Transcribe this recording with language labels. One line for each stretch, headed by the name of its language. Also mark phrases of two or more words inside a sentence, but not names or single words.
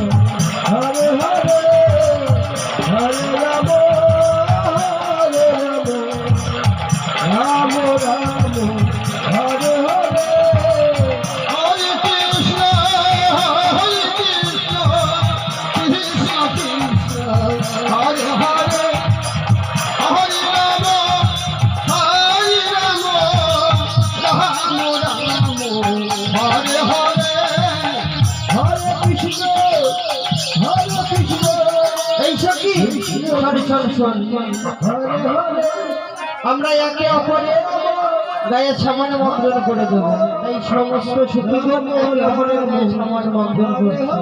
Sanskrit: Hare Hare Hare Rama Hare Rama Rama Rama Hare Hare Hare Krishna Hare Krishna Krishna Krishna Hare Hare Hare Rama Hare Rama Rama Rama Hare Hare
Bangla: আমরা একে অপরের গায়ে সামান্য বন্ধন করে দেব, এই সমস্ত সুখীদের একে অপরের গায়ে সামান্য বন্ধন করছে।